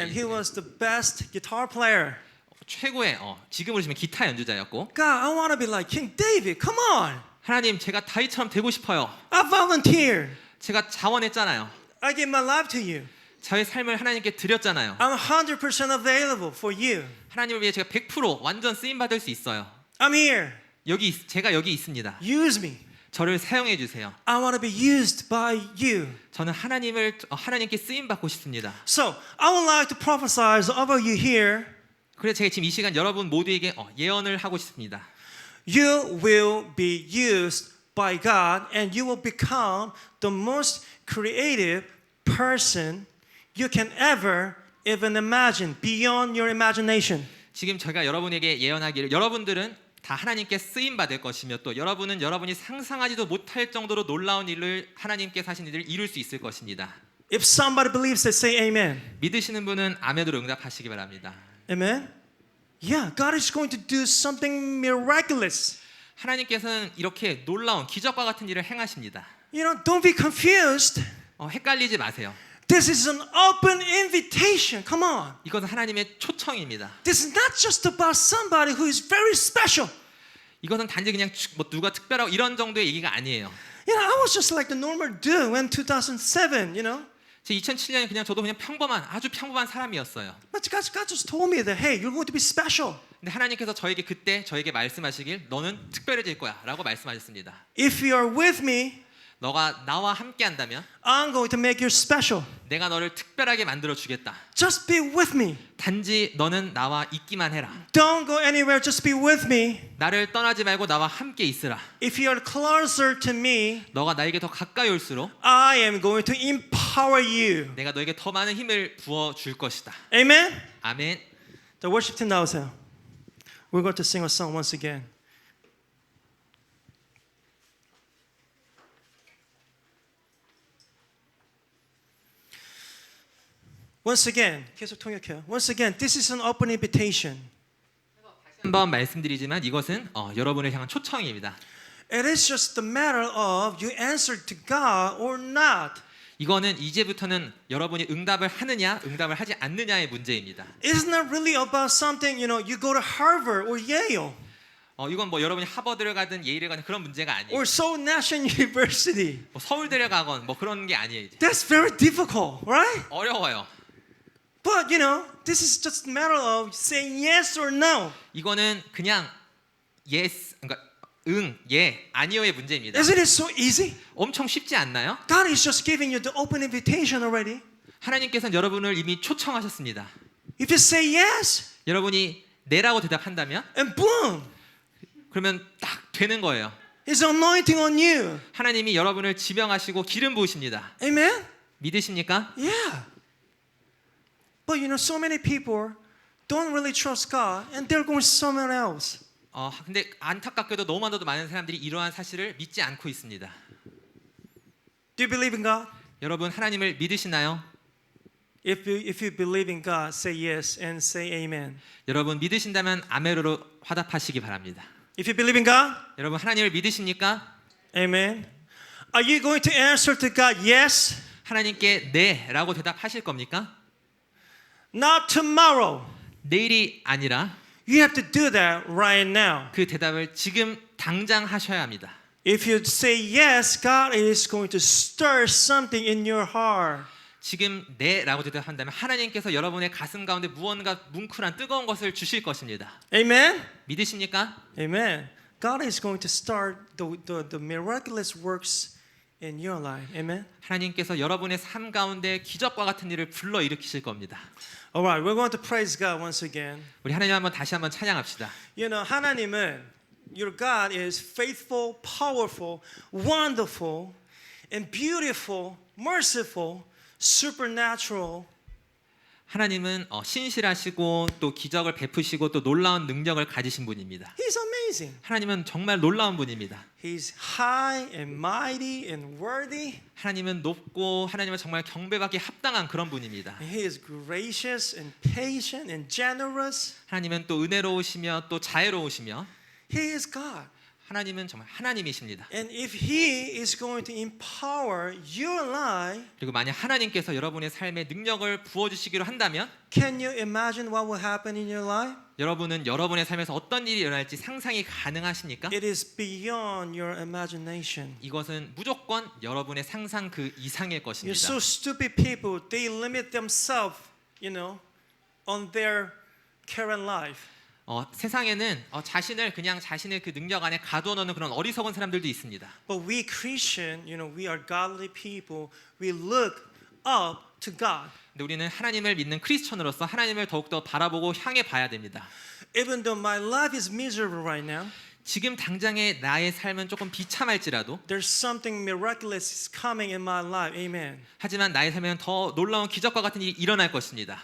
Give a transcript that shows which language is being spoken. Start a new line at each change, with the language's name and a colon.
English: And he was the best guitar player.
Korean: 최고의 지금으로 치면 기타 연주자였고
English: God, I want to be like King David. Come on.
Korean: 하나님 제가 다윗처럼 되고 싶어요.
English: I volunteered.
Korean: 제가 자원했잖아요.
English: I gave my life to you.
Korean: 저의 삶을 하나님께 드렸잖아요.
English: I'm 100% available for you.
Korean: 하나님을 위해 제가 100% 완전 쓰임 받을 수 있어요.
English: I'm here.
Korean: 제가 여기 있습니다.
English: Use me.
Korean: 저를 사용해 주세요.
English: I want to be used by you.
Korean: 저는 하나님께 쓰임 받고 싶습니다.
English: So, I would like to prophesy over you here.
Korean: 그래서 제가 지금 이 시간 여러분 모두에게 예언을 하고 싶습니다.
English: You will be used by God and you will become the most creative person you can ever even imagine beyond your imagination.
Korean: 지금 제가 여러분에게 예언하기를 여러분들은 다 하나님께 쓰임 받을 것이며 또 여러분은 여러분이 상상하지도 못할 정도로 놀라운 일을 하나님께서 하신 일을 이룰 수 있을 것입니다.
English: If somebody believes that, say amen.
Korean: 믿으시는 분은 아멘으로 응답하시기 바랍니다.
English: Amen? Yeah, God is going to do something miraculous.
Korean: 하나님께서는 이렇게 놀라운 기적과 같은 일을 행하십니다.
English: You know, don't be confused.
Korean: 헷갈리지 마세요.
English: This is an open invitation. Come on.
Korean: 이것은 하나님의 초청입니다.
English: This is not just about somebody who is very special.
Korean: 이것은 단지 그냥 뭐 누가 특별하고 이런 정도의 얘기가 아니에요.
English: You know, I was just like the normal dude in 2007, you know.
Korean: 제 2007년에 그냥 저도 그냥 아주 평범한 사람이었어요.
English: But God just told me that, hey, you're going to be special.
Korean: 근데 하나님께서 저에게 말씀하시길 너는 특별해질 거야라고 말씀하셨습니다.
English: If you are with me,
Korean: 너가 나와 함께 한다면
English: I'm going to make you special.
Korean: 내가 너를 특별하게 만들어 주겠다.
English: Just be with me.
Korean: 단지 너는 나와 있기만 해라.
English: Don't go anywhere, just be with me.
Korean: 나를 떠나지 말고 나와 함께 있으라.
English: If you are closer to me,
Korean: 너가 나에게 더 가까이 올수록
English: I am going to empower you.
Korean: 내가 너에게 더 많은 힘을 부어 줄 것이다.
English: Amen?
Korean: 아멘.
English: The worship team
Korean: 나오세요.
English: We're going to sing a song once again. Once again,
Korean: 계속 통역해요.
English: Once again, this is an open invitation.
Korean: 한번 말씀드리지만 이것은 여러분을 향한 초청입니다.
English: It is just the matter of you answer to God or not.
Korean: 이거는 이제부터는 여러분이 응답을 하느냐, 응답을 하지 않느냐의 문제입니다.
English: It's not really about something, you know, you go to Harvard or Yale
Korean: 이건 뭐 여러분이 하버드를 가든 예일을 가든 그런 문제가 아니에요.
English: or Seoul National University.
Korean: 뭐 서울대를 가건 뭐 그런 게 아니에요. 이제.
English: That's very difficult, right?
Korean: 어려워요.
English: But, you know, this is just a matter of saying yes or no.
Korean: 이거는 그냥 yes, 그러니까 예, 아니요의 문제입니다.
English: Isn't it so easy?
Korean: 엄청 쉽지 않나요?
English: God is just giving you the open invitation already.
Korean: 하나님께서는 여러분을 이미 초청하셨습니다.
English: If you say yes,
Korean: 여러분이 네라고 대답한다면
English: and boom,
Korean: 그러면 딱 되는 거예요.
English: His anointing on you.
Korean: 하나님이 여러분을 지명하시고 기름 부으십니다.
English: Amen?
Korean: 믿으십니까?
English: Yeah. But you know, so many people don't really trust God and they're going somewhere else.
Korean: 근데 안타깝게도 너무나도 많은 사람들이 이러한 사실을 믿지 않고 있습니다.
English: Do you believe in God?
Korean: 여러분 하나님을 믿으시나요?
English: If you believe in God, say yes and say amen.
Korean: 여러분 믿으신다면 아멘으로 화답하시기 바랍니다.
English: If you believe in God,
Korean: 여러분 하나님을 믿으십니까?
English: amen. Are you going to answer to God yes?
Korean: 하나님께 네라고 대답하실 겁니까?
English: Not tomorrow.
Korean: 내일이 아니라
English: You have to do that right now.
Korean: 그 대답을 지금 당장 하셔야 합니다.
English: If you say yes, God is going to stir something in your heart.
Korean: 지금 네라고 대답한다면 하나님께서 여러분의 가슴 가운데 무언가 뭉클한 뜨거운 것을 주실 것입니다.
English: Amen?
Korean: 믿으십니까?
English: Amen. God is going to start the miraculous works in your life. Amen?
Korean: 하나님께서 여러분의 삶 가운데 기적과 같은 일을 불러 일으키실 겁니다.
English: All right, we're going to praise God once again.
Korean: 우리 하나님 다시 한번 찬양합시다.
English: You know,
Korean: 하나님은
English: your God is faithful, powerful, wonderful, and beautiful, merciful, supernatural.
Korean: 하나님은 신실하시고 또 기적을 베푸시고 또 놀라운 능력을 가지신 분입니다.
English: He's amazing.
Korean: 하나님은 정말 놀라운 분입니다.
English: He's high and mighty and worthy.
Korean: 하나님은 높고 하나님은 정말 경배받기 합당한 그런 분입니다.
English: He is gracious and patient and generous.
Korean: 하나님은 또 은혜로우시며 또 자애로우시며
English: He is God.
Korean: 하나님은 정말 하나님이십니다.
English: And if He is going to empower your life,
Korean: 그리고 만약 하나님께서 여러분의 삶에 능력을 부어주시기로 한다면
English: can you imagine what will happen in your life?
Korean: 여러분은 여러분의 삶에서 어떤 일이 일어날지 상상이 가능하십니까?
English: It is beyond your imagination.
Korean: 이것은 무조건 여러분의 상상 그 이상일
English: You're
Korean: 것입니다.
English: so stupid people. They limit themselves, on their current life.
Korean: 세상에는 자신을 그냥 자신의 그 능력 안에 가두어 놓는 그런 어리석은 사람들도 있습니다.
English: But we Christian, we are godly people. We look up to God.
Korean: 근데 우리는 하나님을 믿는 크리스천으로서 하나님을 더욱더 바라보고 향해 봐야 됩니다.
English: Even though my life is miserable right now,
Korean: 지금 당장의 나의 삶은 조금 비참할지라도
English: there's something miraculous is coming in my life. Amen.
Korean: 하지만 나의 삶에는 더 놀라운 기적과 같은 일이 일어날 것입니다.